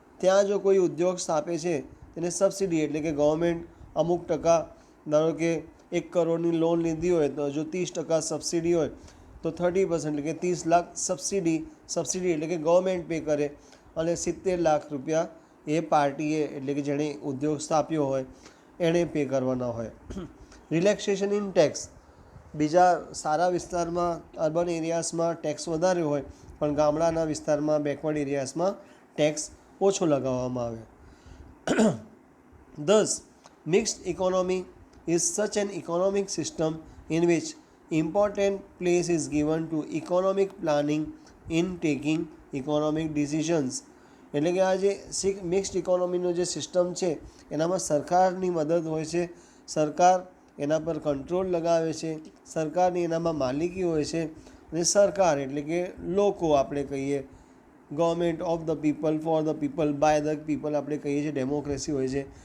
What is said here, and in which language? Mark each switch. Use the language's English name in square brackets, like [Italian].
[Gujarati] ત્યાં જો કોઈ ઉદ્યોગ સ્થાપે છે તેને સબસિડી એટલે કે ગવર્મેન્ટ અમુક ટકા, ધારો કે 1 કરોડની લોન લીધી હોય તો જો 30% સબસિડી હોય તો 30% એટલે કે 30 લાખ સબસિડી એટલે કે ગવર્મેન્ટ પે કરે અને 70 લાખ રૂપિયા એ પાર્ટીએ એટલે કે જેણે ઉદ્યોગ સ્થાપ્યો હોય એણે પે કરવાના હોય. [English] Relaxation in tax. [Gujarati] બીજા સારા વિસ્તારમાં, અર્બન એરિયાઝમાં ટેક્સ વધારે હોય પણ ગામડાના વિસ્તારમાં, બેકવર્ડ એરિયાઝમાં ટેક્સ ઓછો લગાવવામાં આવે. [English] Thus, mixed economy is such an economic system in which important place is given to economic planning in taking economic decisions. [Gujarati] એટલે કે આ જે મિક્સ્ડ ઇકોનોમીનો જે સિસ્ટમ છે એનામાં સરકારની મદદ હોય છે, સરકાર એના પર કંટ્રોલ લગાવે છે, સરકારની એનામાં માલિકી હોય છે અને સરકાર એટલે કે લોકો આપણે કહીએ, [English] government of the people, [Gujarati] for the people, by the people આપણે કહીએ છીએ, ડેમોક્રેસી હોય છે.